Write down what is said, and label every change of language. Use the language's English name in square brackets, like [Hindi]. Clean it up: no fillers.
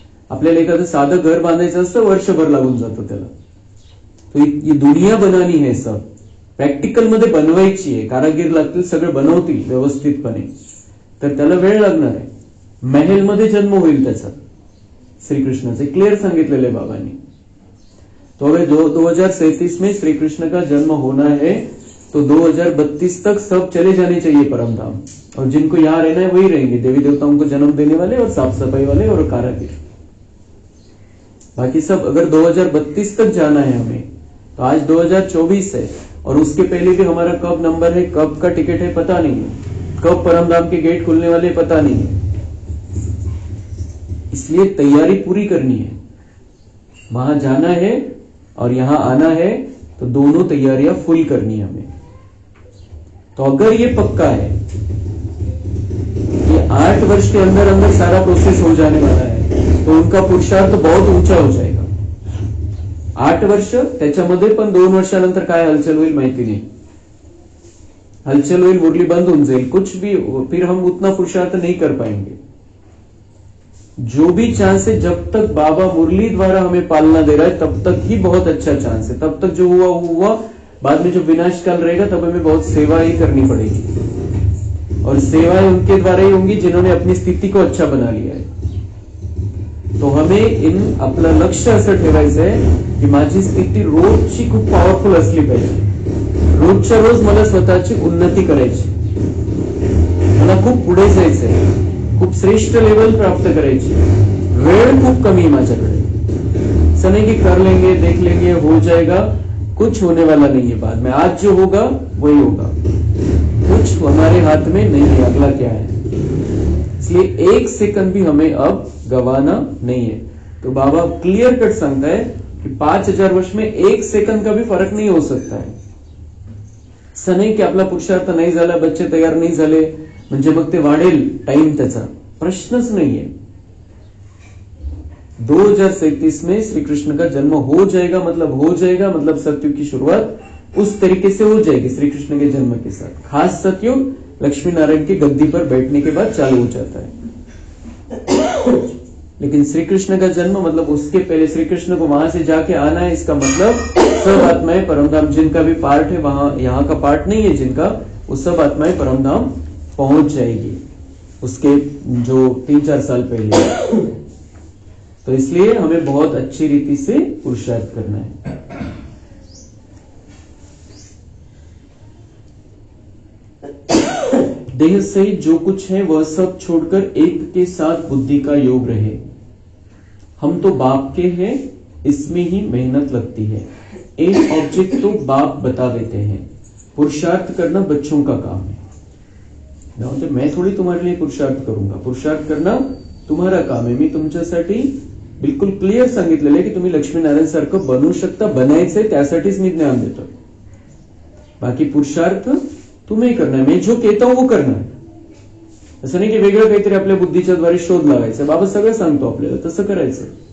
[Marathi] आपल्याला एखादं साधं घर बांधायचं असतं, वर्षभर लागून जातं त्याला. [Hindi] तो ये दुनिया बनानी है, [Marathi] सब प्रॅक्टिकल मध्ये बनवायची आहे, कारागीर लागतील, सगळं बनवतील व्यवस्थितपणे, तर त्याला वेळ लागणार आहे. महल मध्ये जन्म होईल त्याचा, श्रीकृष्णाचे क्लियर सांगितलेले बाबांनी. [Hindi] तो अगर 2037 में श्री कृष्ण का जन्म होना है तो 2032 तक सब चले जाने चाहिए परम धाम, और जिनको यहाँ रहना है वही रहेंगे, देवी देवताओं को जन्म देने वाले और साफ सफाई वाले और कारागिर. बाकी सब अगर 2032 तक जाना है हमें, तो आज 2024 है और उसके पहले भी हमारा कब नंबर है, कब का टिकट है पता नहीं है, कब परम धाम के गेट खुलने वाले पता नहीं है. इसलिए तैयारी पूरी करनी है, वहां जाना है और यहां आना है, तो दोनों तैयारियां फुल करनी है हमें. तो अगर ये पक्का है कि 8 वर्ष के अंदर अंदर सारा प्रोसेस हो जाने वाला है, तो उनका पुरुषार्थ बहुत ऊंचा हो जाएगा. [Marathi] 8 वर्ष, त्याच्यामध्ये पण 2 वर्षानंतर काय हलचल होईल माहिती नहीं. हलचल होईल, मुरली बंद होऊन जाईल, [Hindi] कुछ भी, फिर हम उतना पुरुषार्थ नहीं कर पाएंगे. जो भी चांस है, जब तक बाबा मुरली द्वारा हमें पालना दे रहा है तब तक ही बहुत अच्छा चांस है. तब तक जो हुआ हुआ, बाद में जो विनाश काल रहेगा तब हमें बहुत सेवा ही करनी पड़ेगी, और सेवाएं उनके द्वारा ही होंगी जिन्होंने अपनी स्थिति को अच्छा बना लिया है. [Marathi] तो हमें आपलं लक्ष असं ठेवायचं आहे की माझी स्थिती रोजची खूप पॉवरफुल असली पाहिजे. रोजच्या रोज मला स्वतःची उन्नती करायची, मला खूप पुढे जायचंय, खूप श्रेष्ठ लेवल प्राप्त करायची. वेळ खूप कमी है माझ्याकडे. [Hindi] ऐसा नहीं कि कर लेंगे, देख लेंगे, हो जाएगा, कुछ होने वाला नहीं है बाद में. आज जो होगा वही होगा, कुछ हमारे हाथ में नहीं है, अगला क्या है. इसलिए 1 सेकंड भी हमें अब गवाना नहीं है. तो बाबा क्लियर कट सांगता है कि 5000 वर्ष में 1 सेकंड का भी फर्क नहीं हो सकता है. [Marathi] असं नाही की आपला पुरुषार्थ नाही झाला, बच्चे तयार नहीं झाले म्हणजे मग ते वाढेल टाइम, त्याचा प्रश्नच नाहीये. [Hindi] 2037 में श्री कृष्ण का जन्म हो जाएगा, मतलब सतयुग की शुरुआत उस तरीके से हो जाएगी श्री कृष्ण के जन्म के साथ. खास सतयुग लक्ष्मी नारायण की गद्दी पर बैठने के बाद चालू हो जाता है. लेकिन श्री कृष्ण का जन्म मतलब उसके पहले श्री कृष्ण को वहां से जाके आना है. इसका मतलब सब आत्माएं परमधाम, जिनका भी पार्ट है वहां, यहाँ का पार्ट नहीं है जिनका, वो सब आत्माएं परमधाम पहुंच जाएगी उसके जो 3-4 साल पहले. तो इसलिए हमें बहुत अच्छी रीति से पुरुषार्थ करना है. देह सहित जो कुछ है वह सब छोड़कर एक के साथ बुद्धि का योग रहे. हम तो बाप के हैं, इसमें ही मेहनत लगती है. एक ऑब्जेक्ट तो बाप बता देते हैं, पुरुषार्थ करना बच्चों का काम है. तो मैं थोड़ी तुम्हारे लिए पुरुषार्थ करूंगा, पुरुषार्थ करना तुम्हारा काम [Marathi] आहे. मी तुमच्यासाठी बिलकुल क्लिअर सांगितलेलं आहे की तुम्ही लक्ष्मीनारायण सारखं बनवू शकता, बनायचंय त्यासाठीच मी ज्ञान देतो. [Hindi] बाकी पुरुषार्थ तुम्ही करना है, मैं जो कहता हूं वो करना है. [Marathi] असं नाही की वेगळं काहीतरी आपल्या बुद्धीच्या द्वारे शोध लावायचा. बाबा सगळं सांगतो आपल्याला, तसं करायचं.